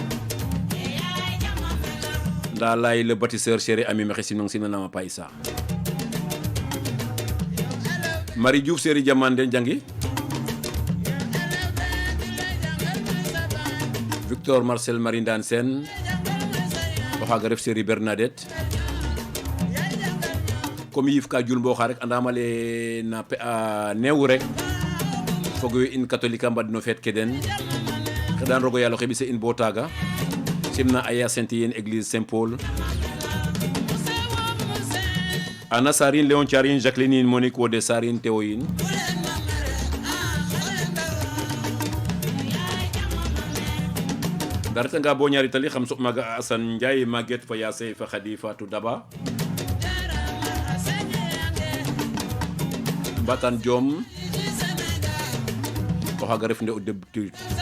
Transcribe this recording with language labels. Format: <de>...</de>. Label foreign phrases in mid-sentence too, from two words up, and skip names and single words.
<srr>nda lay</srr> <fr>le bâtisseur chéri</fr> <srr>Ami mexe simnang simnanama Pa Issa Marie Diouf Séri Diamande jangi Victor Marcel Marie Ndane Sène o xaaga ref Séri Bernadette comme yiif ka jul mbo xa rek andama le na neew rek fogo in catholique a mbadno feet ke den xeɗan rogo yaal oxe ɓise in bo taaga simna aya Sainte Yene église Saint Paul Anna Sarine Léon Thiarine Jacqueline Monique Wode Sarine Théoine darata nga bo ñaari tali xam soɓ maga Assane Ndiaye Maguette fa Yaase fa Khady Fatou Daba Mbatan Diom o xaaga ref nde o débutude</srr>